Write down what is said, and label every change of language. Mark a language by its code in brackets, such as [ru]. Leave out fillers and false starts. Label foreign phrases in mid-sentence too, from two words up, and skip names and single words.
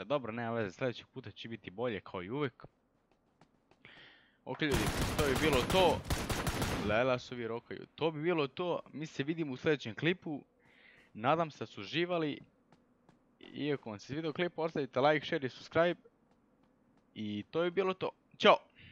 [hr] Dobro, nema veze, sljedećeg puta će biti bolje kao i uvijek. Okej ljudi, to bi bilo to. Lela su vi rokaju. To bi bilo to, mi se vidimo u sljedećem klipu. Nadam se da su uživali. Iako vam se svidio klip, ostavite like, share i subscribe. I to bi bilo to. Ćao!